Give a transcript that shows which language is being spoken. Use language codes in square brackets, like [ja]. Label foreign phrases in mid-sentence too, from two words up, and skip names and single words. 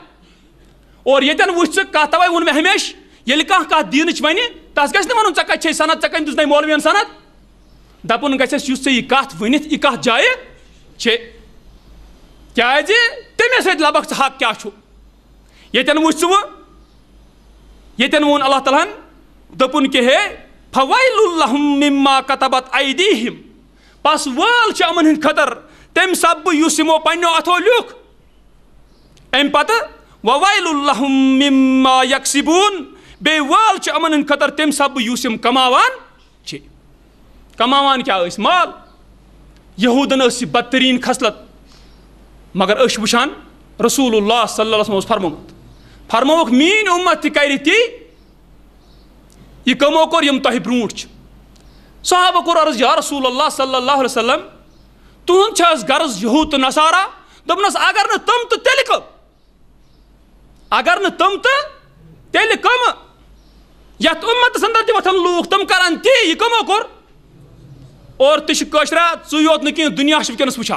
[ks] اور ییٚتٮ۪ن وٕچھ ژٕ کتھ توے ووٚن مےٚ ہمیشہِ ییٚلہِ کانٛہہ کتھ دیٖنٕچ وَنہِ تس گژھِ نہٕ وَنُن ژےٚ کتہِ چھے سند ژےٚ کٔمۍ دِژنَے مولوِین سند. دپُن گژھٮ۪س یُس ژےٚ یہِ کتھ ؤنِتھ یہِ کتھ جایہِ چھے کیٛازِ تٔمِس سۭتۍ لبکھ ژٕ حق کیٛاہ چھُ. ییٚتٮ۪ن وٕچھ ژٕ وۄنۍ ییٚتٮ۪ن ووٚن اللہ تعالیٰ ہن دوٚپُن کہِ ہے [ar] فویل لہم مما کتبت ایدیہم, [ks] پس وٲل چھِ یِمن ہٕنٛدۍ خٲطرٕ تمہِ سببہٕ یُس یِمو پننیو اتھو لیوٗکھ. امہِ پتہٕ [ar] وویل لہم مما یکسبون, [ks] بیٚیہِ وٲل چھِ یِمن ہٕنٛدۍ خٲطرٕ تمہِ سببہٕ یُس یِم کماوان چھِ. کماوان کیٛاہ ٲسۍ مال. یہوٗدن ٲس یہِ بدتریٖن خصلت مگر أسۍ چھِ وٕچھان رسول اللہ [ar] صلی اللہ علیہ وسلم [ks] اوس فرمووُکھ میٛٲنۍ اُمت تہِ کرِ تی یہِ کٕمو کوٚر یِم تۄہہِ برونٛٹھ چھِ. صحابہ کوٚر عرض [ar] یا رسول اللہ صلی اللہ علیہ وسلم [ks] تُہُنٛد چھِ حظ غرض یہوٗد تہٕ نصارا. دوٚپنس اگر نہٕ تِم تہٕ تیٚلہِ کٕم, اگر نہٕ تِم تہٕ تیٚلہِ کٕم. یتھ اُمتس اندر تہِ وۄتھن لوٗکھ تِم کرن تی یہِ کٕمو کوٚر. اور تہِ چھِ کٲشرا ژٕے یوت نہٕ کینٛہہ دُنیا چھُ وٕنکٮ۪نس وٕچھان.